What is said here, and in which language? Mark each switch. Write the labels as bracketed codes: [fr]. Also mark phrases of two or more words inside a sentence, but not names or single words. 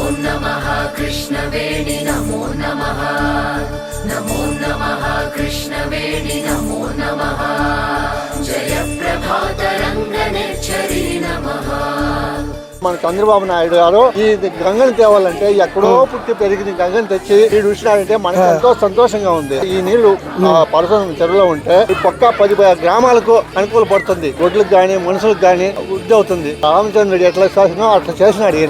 [sa] नमः कृष्णवेणि नमो नमः नमो नमः कृष्णवेणि नमो नमः जय प्रभातरङ्गनेच्छरी नमः। [te] మన చంద్రబాబు నాయుడు గారు ఈ గంగని తేవాలంటే ఎక్కడో పుట్టి పెరిగిన గంగని తెచ్చి నీళ్ళు ఉంచినాడంటే మనకు ఎంతో సంతోషంగా ఉంది. ఈ నీళ్లు పరసం చెరువులో ఉంటే ఈ పక్క 10 గ్రామాలకు అనుకూల పడుతుంది. రోడ్లకు గానీ మనుషులకు గానీ వృద్ధి అవుతుంది. రామచంద్రుడు ఎట్లా చేసినా అట్లా చేసినాడు ఈయన.